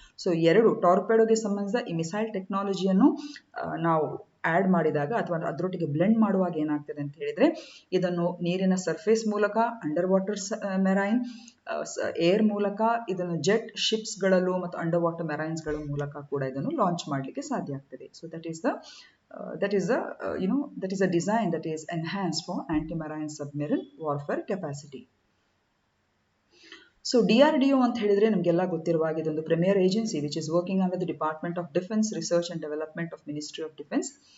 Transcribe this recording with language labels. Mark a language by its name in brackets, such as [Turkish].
[Kannada] So ಎರಡು ಟಾರ್ಪೆಡೋಗೆ ಸಂಬಂಧಿಸಿದ ಈ ಮಿಸೈಲ್ ಟೆಕ್ನಾಲಜಿಯನ್ನು ನಾವು ಆ್ಯಡ್ ಮಾಡಿದಾಗ ಅಥವಾ ಅದರೊಟ್ಟಿಗೆ ಬ್ಲೆಂಡ್ ಮಾಡುವಾಗ ಏನಾಗ್ತದೆ ಅಂತ ಹೇಳಿದ್ರೆ ಇದನ್ನು ನೀರಿನ ಸರ್ಫೇಸ್ ಮೂಲಕ, ಅಂಡರ್ ವಾಟರ್ ಮೆರೈನ್, ಏರ್ ಮೂಲಕ, ಇದನ್ನು ಜೆಟ್ ಶಿಪ್ಸ್ಗಳಲ್ಲೂ ಮತ್ತು ಅಂಡರ್ ವಾಟರ್ ಮೆರೈನ್ಸ್ಗಳ ಮೂಲಕ ಕೂಡ ಇದನ್ನು ಲಾಂಚ್ ಮಾಡಲಿಕ್ಕೆ ಸಾಧ್ಯ ಆಗ್ತದೆ. [English] So that is a design that is enhanced for anti-marine submarine warfare capacity. [Kannada] So DRDO ಅಂತ ಹೇಳಿದ್ರೆ ನಮಗೆಲ್ಲ ಗೊತ್ತಿರುವ ಹಾಗೆ ಇದೊಂದು [English] Premier agency which is working under the department of defence research and development of ministry of defence.